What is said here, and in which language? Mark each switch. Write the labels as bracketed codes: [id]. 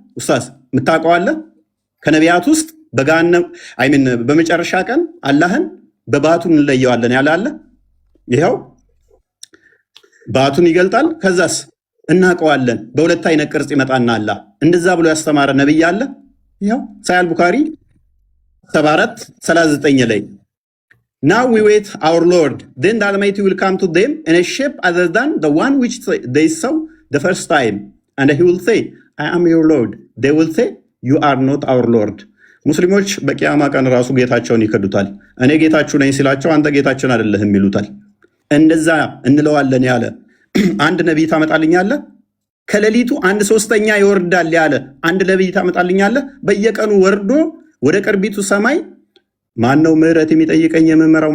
[am] ኡስታዝ የምታውቀው አለ? ከነቢያት ውስጥ በጋነም አይሚን በመጨረሻ ቀን አላህን በባቱን እንለየዋለን ያለ አለ? ይኸው ባቱን ይገልጣል። ከዛስ እናውቀዋለን በሁለት አይነት ቅርጽ ይመጣና አላህ እንደዛ ብሎ ያስተማረ ነብይ አለ? ይኸው ሳሂህ ቡኻሪ 74:39 ላይ [en] Now we wait our Lord, then the Almighty will come to them in a shape other than the one which they saw the first time, and he will say, I am your Lord. They will say, you are not our Lord. [am] ሙስሊሞች በቂያማ ቀን ራሱ ጌታቸውን ይከዱታል። እኔ ጌታችሁ ነኝ ሲላቸው አንተ ጌታችን አይደለህም ይሉታል። እንደዛ እንለዋለን ያለ አንድ ነቢይ ታመጣልኛለህ? ከሌሊቱ 1/3 ይወርዳል ያለ አንድ ነቢይ ታመጣልኛለህ? በየቀኑ ወርዶ ወደ ቅርቢቱ ሰማይ ማነው ምህረት የሚጠይቀኝ የምመራው?